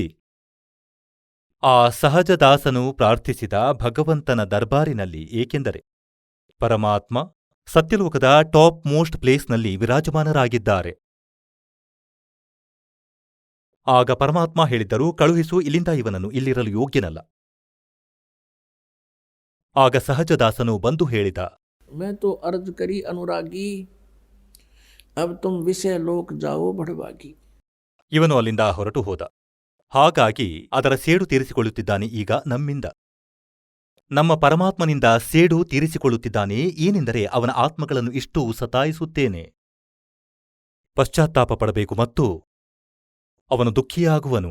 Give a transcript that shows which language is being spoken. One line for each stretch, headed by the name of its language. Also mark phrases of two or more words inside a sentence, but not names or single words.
Kannada: ಆ ಸಹಜದಾಸನು ಪ್ರಾರ್ಥಿಸಿದ ಭಗವಂತನ ದರ್ಬಾರಿನಲ್ಲಿ, ಏಕೆಂದರೆ ಪರಮಾತ್ಮ ಸತ್ಯಲೋಕದ
English: top most
Kannada: ಪ್ಲೇಸ್ನಲ್ಲಿ ವಿರಾಜಮಾನರಾಗಿದ್ದಾರೆ. ಆಗ ಪರಮಾತ್ಮ ಹೇಳಿದ್ದರು, ಕಳುಹಿಸು ಇಲ್ಲಿಂದ, ಇವನನ್ನು ಇಲ್ಲಿರಲು ಯೋಗ್ಯನಲ್ಲ. ಆಗ ಸಹಜದಾಸನು ಬಂದು ಹೇಳಿದ,
Hindi: मैं तो अर्ज करी अनुरागी, अब तुम विषय लोक जाओ बढ़वागी.
Kannada: ಇವನು ಅಲ್ಲಿಂದ ಹೊರಟು ಹೋದ. ಹಾಗಾಗಿ ಅದರ ಸೇಡು ತೀರಿಸಿಕೊಳ್ಳುತ್ತಿದ್ದಾನೆ ಈಗ ನಮ್ಮಿಂದ. ನಮ್ಮ ಪರಮಾತ್ಮನಿಂದ ಸೇಡು ತೀರಿಸಿಕೊಳ್ಳುತ್ತಿದ್ದಾನೆ. ಏನೆಂದರೆ ಅವನ ಆತ್ಮಗಳನ್ನು ಇಷ್ಟು ಸತಾಯಿಸುತ್ತೇನೆ. ಪಶ್ಚಾತ್ತಾಪ ಪಡಬೇಕು ಮತ್ತು ಅವನು ದುಃಖಿಯಾಗುವನು.